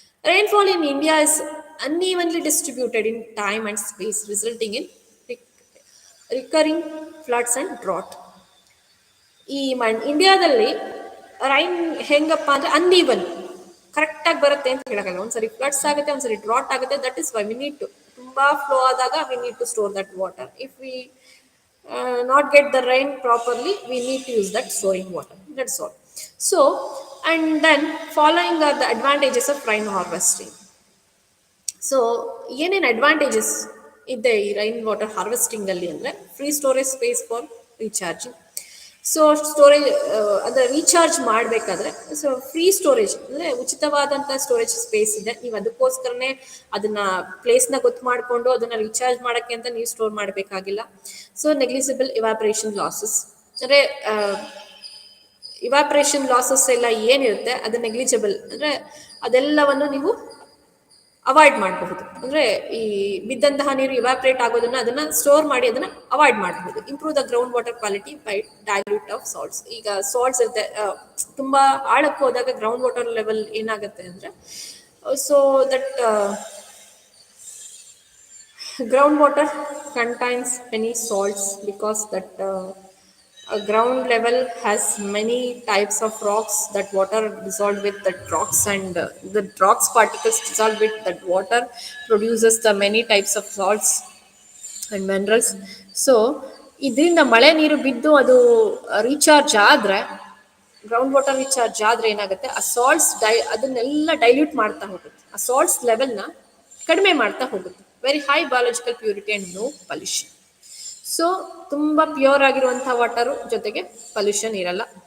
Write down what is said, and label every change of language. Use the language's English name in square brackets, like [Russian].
[English] Rainfall in India is unevenly distributed in time and space, resulting in recurring floods and drought. [Kannada] ಈ ಇಂಡಿಯಾದಲ್ಲಿ rain ಹೆಂಗಪ್ಪ ಅಂದರೆ uneven, ಕರೆಕ್ಟಾಗಿ ಬರುತ್ತೆ ಅಂತ ಹೇಳೋಕ್ಕಲ್ಲ. ಒಂದ್ಸರಿ ಫ್ಲಡ್ಸ್ ಆಗುತ್ತೆ, ಒಂದ್ಸರಿ ಡ್ರಾಟ್ ಆಗುತ್ತೆ. [English] that is why we need to, [Kannada] ತುಂಬ ಫ್ಲೋ ಆದಾಗ [English] We need to store that water. If we not get the rain properly, we need to use that storing water. That's all. So, and then following are the advantages of rain harvesting. [Kannada] So ಏನೇನು advantages ಇದೆ ಈ rain water ಹಾರ್ವೆಸ್ಟಿಂಗಲ್ಲಿ ಅಂದರೆ, [English] Free storage space for recharging. [Kannada] So storage ಅಂದರೆ recharge ಮಾಡಬೇಕಾದ್ರೆ so free storage ಅಂದರೆ ಉಚಿತವಾದಂಥ storage space ಇದೆ. ನೀವು ಅದಕ್ಕೋಸ್ಕರನೇ ಅದನ್ನು ಪ್ಲೇಸ್ನ ಗೊತ್ತು ಮಾಡಿಕೊಂಡು ಅದನ್ನು ರೀಚಾರ್ಜ್ ಮಾಡೋಕ್ಕೆ ಅಂತ ನೀವು ಸ್ಟೋರ್ ಮಾಡಬೇಕಾಗಿಲ್ಲ. ಸೊ ನೆಗ್ಲಿಜಿಬಲ್ ಇವಾಪ್ರೇಷನ್ ಲಾಸಸ್, ಅಂದರೆ ಇವಾಪ್ರೇಷನ್ ಲಾಸಸ್ ಎಲ್ಲ ಏನಿರುತ್ತೆ ಅದು ನೆಗ್ಲಿಜಿಬಲ್, ಅಂದರೆ ಅದೆಲ್ಲವನ್ನು ನೀವು ಅವಾಯ್ಡ್ ಮಾಡಬಹುದು. ಅಂದರೆ ಈ ಬಿದ್ದಂತಹ ನೀರು ಇವಾಪ್ರೇಟ್ ಆಗೋದನ್ನು ಅದನ್ನು ಸ್ಟೋರ್ ಮಾಡಿ ಅದನ್ನು ಅವಾಯ್ಡ್ ಮಾಡಬಹುದು. [English] Improve the ground water quality by dilute of salts. [Kannada] ಈಗ ಸಾಲ್ಟ್ಸ್ ಇರುತ್ತೆ, ತುಂಬ ಆಳಕ್ಕೆ ಹೋದಾಗ ಗ್ರೌಂಡ್ ವಾಟರ್ ಲೆವೆಲ್ ಏನಾಗುತ್ತೆ ಅಂದರೆ, [English] So that ground water contains many salts because that ground level has many types of rocks. That water dissolved with that rocks, and the rocks particles dissolved with that water produces the many types of salts and minerals. [Kannada] So ಇದರಿಂದ ಮಳೆ ನೀರು ಬಿದ್ದು ಅದು recharge ಆದರೆ, ground water recharge ಆದರೆ ಏನಾಗುತ್ತೆ, ಆ salts ಅದನ್ನೆಲ್ಲ ಡೈಲ್ಯೂಟ್ ಮಾಡ್ತಾ ಹೋಗುತ್ತೆ, ಆ ಸಾಲ್ಟ್ಸ್ ಲೆವೆಲ್ನ ಕಡಿಮೆ ಮಾಡ್ತಾ ಹೋಗುತ್ತೆ. [English] Very high biological purity and no pollution. [Kannada] So ತುಂಬ ಪ್ಯೂರ್ ಆಗಿರುವಂಥ ವಾಟರು, ಜೊತೆಗೆ ಪಲ್ಯೂಷನ್ ಇರಲ್ಲ.